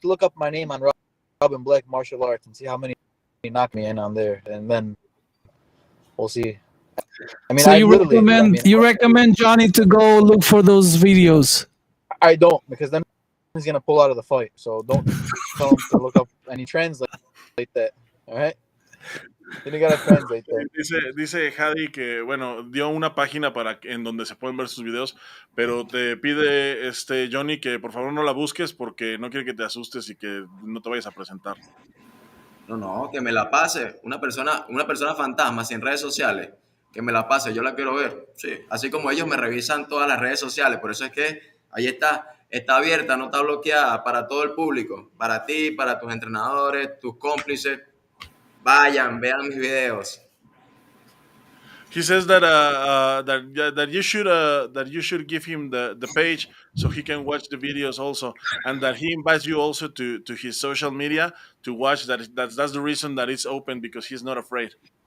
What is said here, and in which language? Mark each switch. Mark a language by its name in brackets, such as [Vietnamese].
[English] look up my name on Robin Black Martial Arts and see how many knock me in on there, and then we'll see. I mean, So you recommend Johnny to go look for those videos. I don't, because then he's gonna pull out of the fight. So don't tell him to look up any translate that. All right. Then you gotta translate that. [Spanish] Dice Hadi que, bueno, dio una página en donde se pueden ver sus videos, pero te pide Johnny que por favor no la busques porque no quiere que te asustes y que no te vayas a presentar. No, que me la pase. Una persona fantasma sin redes sociales, que me la pase, yo la quiero ver. Sí, así como ellos me revisan todas las redes sociales, por eso es que ahí está abierta, no está bloqueada para todo el público, para ti, para tus entrenadores, tus cómplices. Vayan, vean mis videos. [English] He says that that you should give him the page so he can watch the videos also, and that he invites you also to his social media to watch that. That's the reason that it's open, because he's not afraid.